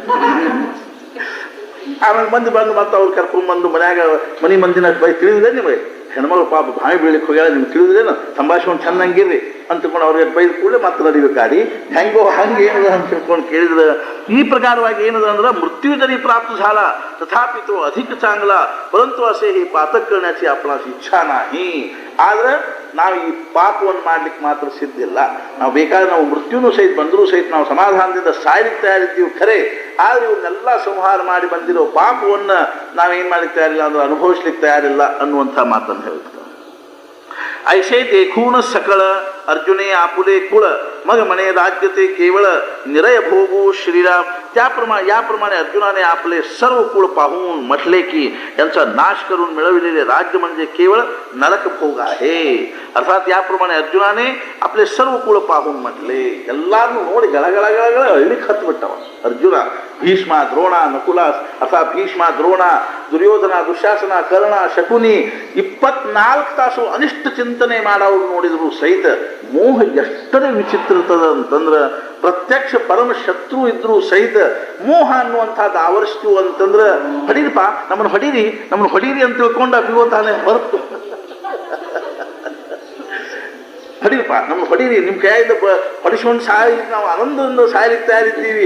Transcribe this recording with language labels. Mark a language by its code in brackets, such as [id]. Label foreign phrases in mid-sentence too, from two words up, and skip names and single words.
[kn] ಆಮೇಲೆ ಮಂದಿ ಬಂದು ಮತ್ತೆ ಅವ್ರು ಕರ್ಕೊಂಡ್ಬಂದು ಮನೆ ಮಂದಿನ ಬೈ ತಿಳಿದಿದೆ ನಿಮಗೆ ಹೆಣ್ಮಗಳು ಪಾಪ ಬಾವಿ ಬೀಳಕ್ಕೆ ಹೋಗ್ಯಾಳ ನಿಮ್ಗೆ ತಿಳಿದಿದೇನು ಸಂಭಾಷಣೆ ಚೆನ್ನಾಗಿರ್ರಿ ಅಂತಕೊಂಡು ಅವ್ರಿಗೆ ಬೈದು ಕೂಡಲೇ ಮತ್ತೆ ನಡಿಬೇಕಾಡಿ ಹೆಂಗೋ ಹಂಗೆ ಏನದ ಅಂತ ತಿಳ್ಕೊಂಡು ಕೇಳಿದ್ರೆ ಈ ಪ್ರಕಾರವಾಗಿ ಏನದ ಅಂದ್ರೆ [mr] मृत्यू जरी प्राप्त झाला तथापि तो अधिक चांगला, परंतु असे हे पातक करण्याची आपणास इच्छा नाही. [kn] आದ್ರೆ ನಾವು ಈ ಪಾಪವನ್ನು ಮಾಡ್ಲಿಕ್ಕೆ ಮಾತ್ರ ಸಿದ್ಧಿಲ್ಲ. ನಾವು ಬೇಕಾದ್ರೆ ನಾವು ಮೃತ್ಯುನೂ ಸಹಿತ ಬಂದರೂ ಸಹಿತ ನಾವು ಸಮಾಧಾನದಿಂದ ಸಾಯ್ಲಿಕ್ಕೆ ತಯಾರಿದ್ದೀವಿ ಖರೆ, ಆದರೆ ಇವನ್ನೆಲ್ಲ ಸಂಹಾರ ಮಾಡಿ ಬಂದಿರೋ ಪಾಪವನ್ನು ನಾವೇನು ಮಾಡ್ಲಿಕ್ಕೆ ತಯಾರಿಲ್ಲ ಅಂದ್ರೆ ಅನುಭವಿಸ್ಲಿಕ್ಕೆ ತಯಾರಿಲ್ಲ ಅನ್ನುವಂಥ ಮಾತನ್ನು ಹೇಳ್ತಾರೆ. [mr] ऐसे देखून सकळ अर्जुने आपुले कुळ मग म्हणे राज्यते केवळ निरय भोगू श्रीराम. याप्रमाणे अर्जुनाने आपले सर्व कुळ पाहून म्हटले की यांचा नाश करून मिळविलेले राज्य म्हणजे केवळ नरक भोग आहे. अर्थात याप्रमाणे अर्जुनाने आपले सर्व कुळ पाहून म्हटले. [kn] ಎಲ್ಲಾರನ್ನೂ ನೋಡಿ ಗಳಗಳಗಳ ಅಳ್ಳಿಕ್ಕೆ ಹತ್ಬಿಟ್ಟವ ಅರ್ಜುನ. ಭೀಷ್ಮ ದ್ರೋಣ ನಕುಲ ಅರ್ಥಾತ್ ಭೀಷ್ಮ ದ್ರೋಣ ದುರ್ಯೋಧನ ದುಶ್ಯಾಸನ ಕರ್ಣ ಶಕುನಿ 24 ತಾಸು ಅನಿಷ್ಟ ಚಿಂತನೆ ಮಾಡೋರು ನೋಡಿದ್ರು ಸಹಿತ ಮೋಹ ಎಷ್ಟರೇ ವಿಚಿತ್ರ ಇರ್ತದ ಅಂತಂದ್ರೆ ಪ್ರತ್ಯಕ್ಷ ಪರಮ ಶತ್ರು ಇದ್ರೂ ಸಹಿತ ಮೋಹ ಅನ್ನುವಂಥದ್ದು ಆವರಿಸ್ತೀವಿ ಅಂತಂದ್ರೆ ಹೊಡೀರಿಪ್ಪ ನಮ್ಮನ್ನು ಹೊಡೀರಿ ಅಂತ ತಿಳ್ಕೊಂಡು ಅಭಿಗೋತಾನೆ ಹೊರತು ಹೊಡೀರಿಪ್ಪ ನಮ್ಮನ್ನು ಹೊಡೀರಿ, ನಿಮ್ಮ ಕೈಯಿಂದ ಹೊಡಿಸ್ಕೊಂಡು ಸಾಯ್ಲಿಕ್ಕೆ ನಾವು ಆನಂದದಿಂದ ಸಾಯ್ಲಿಕ್ಕೆ ತಯಾರಿದ್ದೀವಿ.